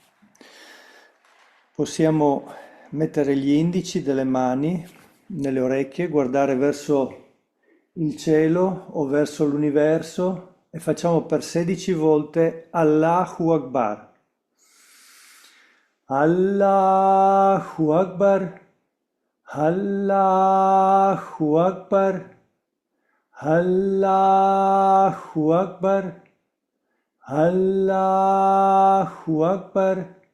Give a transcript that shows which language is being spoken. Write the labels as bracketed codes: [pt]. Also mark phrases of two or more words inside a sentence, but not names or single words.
[it] possiamo mettere gli indici delle mani nelle orecchie, guardare verso il cielo o verso l'universo e facciamo per 16 volte [ar] الله أكبر. الله أكبر، الله أكبر، الله أكبر، الله أكبر,